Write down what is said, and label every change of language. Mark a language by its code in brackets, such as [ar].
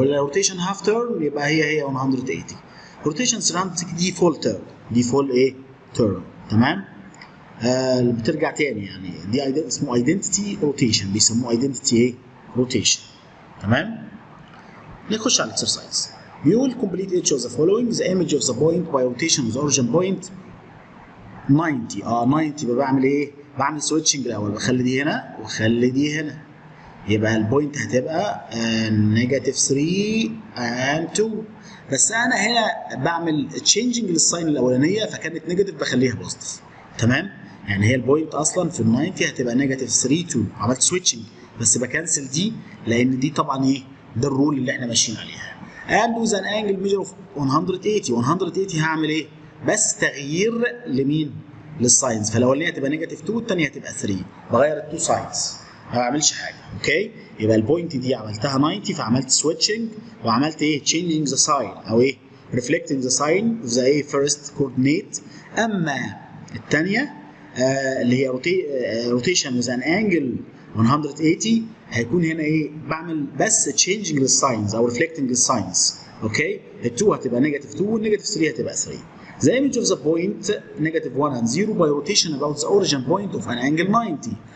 [ar] لو روتيشن half turn يبقى هي 180. روتيشن 360 دي full turn، دي full ايه turn. تمام، بترجع تاني يعني دي اسمه [en] identity rotation، [ar] بيسموه identity ايه rotation. تمام، نخش على الاكسرسايز. بيقول [en] complete each of the following. the image of the point by rotation with origin point 90. [ar] 90 يبقى بعمل ايه؟ بعمل سويتشنج الاول، بخلي دي هنا واخلي دي هنا. يبقى البوينت هتبقى نيجاتيف 3 and 2. بس انا هنا بعمل تشينجنج للساين الاولانيه فكانت نيجاتيف بخليها بوزيتيف. تمام، يعني هي البوينت اصلا في ال 90 هتبقى نيجاتيف 3 2. عملت سويتشنج بس بكنسل دي لان دي طبعا ايه؟ ده الرول اللي احنا ماشيين عليها. [en] and with an angle measure of 180 [ar] هعمل ايه؟ بس تغيير لمين؟ للساينز. فالاولانيه هتبقى نيجاتيف 2 والثانيه هتبقى 3. بغير التو ساينز ما بعملش حاجه. اوكي، يبقى البوينت دي عملتها 90 فعملت سويتشنج وعملت ايه؟ [en] changing the sign [ar] او ايه؟ [en] reflecting the sign of the [ar] ايه first coordinate. اما الثانيه اللي هي [en] rotation with an angle 180 [ar] هيكون هنا ايه؟ بعمل بس changing للساينز او reflecting للساينز. اوكي، ال2 هتبقى نيجاتيف 2 والنيجاتيف 3 هتبقى 3. [en] The image of the point negative 1 and 0 by rotation about the origin point of an angle 90.